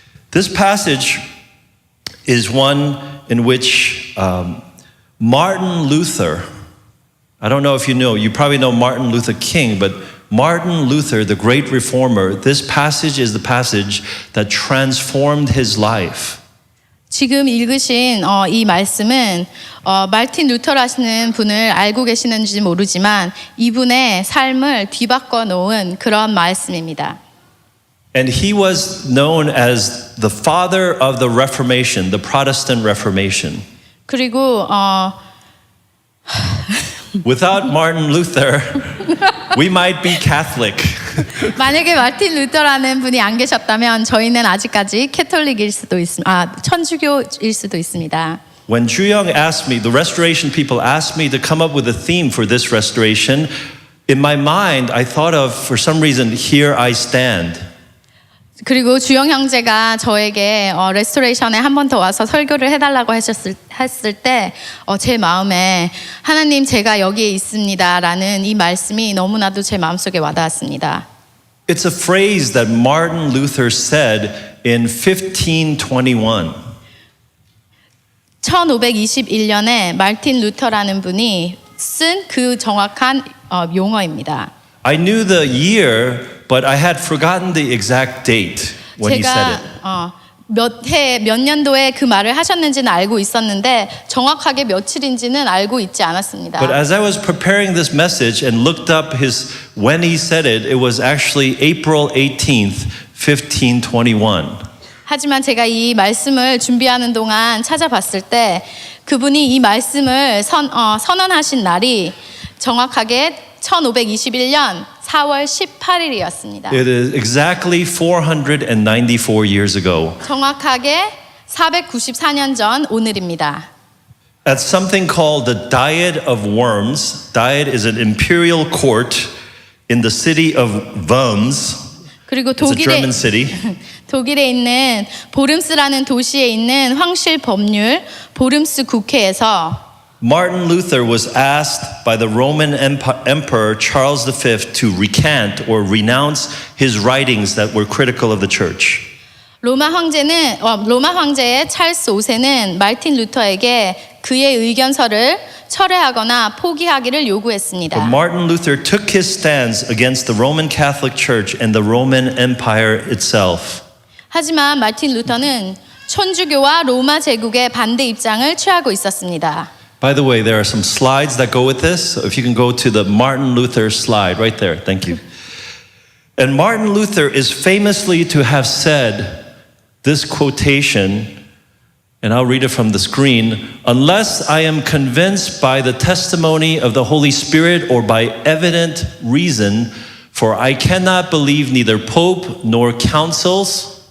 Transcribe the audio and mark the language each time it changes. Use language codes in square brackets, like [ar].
[en] This passage is one in which Martin Luther, I don't know if you know, you probably know Martin Luther King, but Martin Luther, the great reformer, this passage is the passage that transformed his life. [ko] 지금 읽으신 이 말씀은 말틴 루터라시는 분을 알고 계시는지 모르지만 이분의 삶을 뒤바꿔 놓은 그런 말씀입니다. [en] And he was known as the father of the Reformation, the Protestant Reformation. [ko] 그리고 [en] Without Martin Luther, we might be Catholic. [ko] 만약에 마틴 루터라는 분이 안 계셨다면 저희는 아직까지 캐톨릭일 수도 있습니다. 천주교일 수도 있습니다. [en] When Juyong asked me, the restoration people asked me to come up with a theme for this restoration, in my mind I thought of, for some reason, Here I Stand. [ko] 그리고 주영 형제가 저에게 레스토레이션에 한 번 더 와서 설교를 해달라고 했을 때 제 마음에 하나님 제가 여기에 있습니다라는 이 말씀이 너무나도 제 마음속에 와닿았습니다. [en] It's a phrase that Martin Luther said in 1521. [ko] 1521년에 말틴 루터라는 분이 쓴 그 정확한 용어입니다. [en] I knew the year, but I had forgotten the exact date when he said it. [ko] 몇 년도에 그 말을 하셨는지는 알고 있었는데 정확하게 며칠인지는 알고 있지 않았습니다. [en] But as I was preparing this message and looked up when he said it, it was actually April 18th, 1521. [ko] 하지만 제가 이 말씀을 준비하는 동안 찾아봤을 때 그분이 이 말씀을 선언하신 날이 정확하게 1521년 4월 18일이었습니다. [en] It is exactly 494 years ago. [ko] 정확하게 494년 전 오늘입니다. [en] At something called the Diet of Worms. Diet is an imperial court in the city of Worms. [ko] 그리고 [en] It's a German city. [ko] 독일에 있는 보름스라는 도시에 있는 황실 법률 보름스 국회에서 [en] Martin Luther was asked by the Roman Emperor Charles V to recant or renounce his writings that were critical of the church. [ko] 로마 황제의 찰스 5세는 말틴 루터에게 그의 의견서를 철회하거나 포기하기를 요구했습니다. [en] But Martin Luther took his stance against the Roman Catholic Church and the Roman Empire itself. [ko] 하지만 말틴 루터는 천주교와 로마 제국의 반대 입장을 취하고 있었습니다. [en] By the way, there are some slides that go with this. So if you can go to the Martin Luther slide right there. Thank you. And Martin Luther is famously to have said this quotation, and I'll read it from the screen, unless I am convinced by the testimony of the Holy Spirit or by evident reason, for I cannot believe neither Pope nor councils.